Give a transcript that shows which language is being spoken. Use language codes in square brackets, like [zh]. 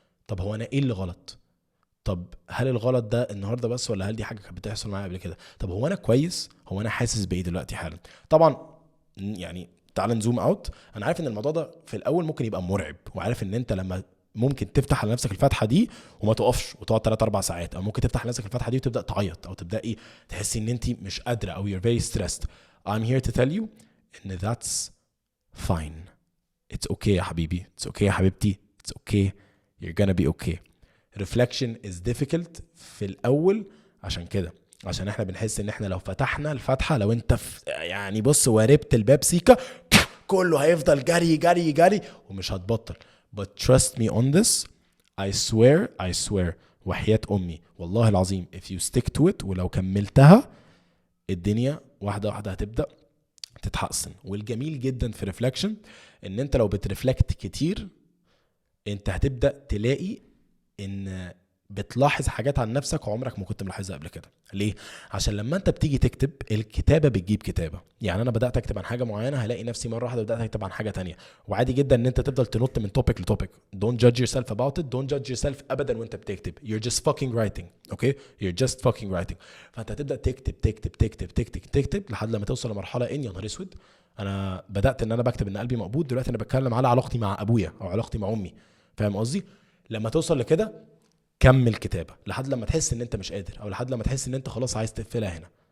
[ar] طب هو انا ايه اللي غلط؟ طب هل الغلط ده النهارده بس, ولا هل دي حاجه كانت بتحصل معايا قبل كده؟ طب هو انا كويس؟ هو انا حاسس بايه دلوقتي حالا؟ طبعا يعني تعال نزوم اوت. انا عارف ان الموضوع ده في الاول ممكن يبقى مرعب, وعارف ان انت لما ممكن تفتح على نفسك الفتحه دي وما تقفش وتقعد 3-4 ساعات, او ممكن تفتح على نفسك الفتحه دي وتبدا تعيط, او تبداي تحسي ان انت مش قادره, او [en] you're very stressed. I'm here to tell you ان that's fine. It's okay [ar] يا حبيبي, [en] it's okay [ar] يا حبيبتي, [en] it's okay. you're gonna be okay. reflection is difficult [ar] في الاول عشان كده، عشان احنا بنحس ان احنا لو فتحنا الفتحه، لو انت يعني بص وربت الباب سيكا كله هيفضل جري جري جري ومش هتبطل. [en] but trust me on this, I swear [ar] وحياة امي والله العظيم [en] if you stick to it، [ar] ولو كملتها الدنيا واحده واحده هتبدا تتحسن. والجميل جدا في ريفلكشن ان انت لو بترفلكت كتير انت هتبدا تلاقي ان بتلاحظ حاجات عن نفسك عمرك ما كنت ملاحظها قبل كده. ليه؟ عشان لما انت بتيجي تكتب، الكتابه بتجيب كتابه. يعني انا بدات اكتب عن حاجه معينه هلاقي نفسي مره واحده بدات اكتب عن حاجه تانية. وعادي جدا ان انت تفضل تنط من توبيك لتوبيك. [en] don't judge yourself about it, don't judge yourself [ar] ابدا وانت بتكتب. [en] you're just fucking writing, okay, you're just fucking writing. [ar] فانت هتبدا تكتب تكتب تكتب تكتب تكتب لحد لما توصل لمرحله ان يا نهار اسود انا بدات ان انا بكتب ان قلبي مقبوض، دلوقتي انا بتكلم على علاقتي مع ابويا او علاقتي مع امي. فاهم قصدي؟ لما توصل لكده كمل كتابة لحد لما تحس ان انت مش قادر، او لحد لما تحس ان انت خلاص عايز تقفلها هنا.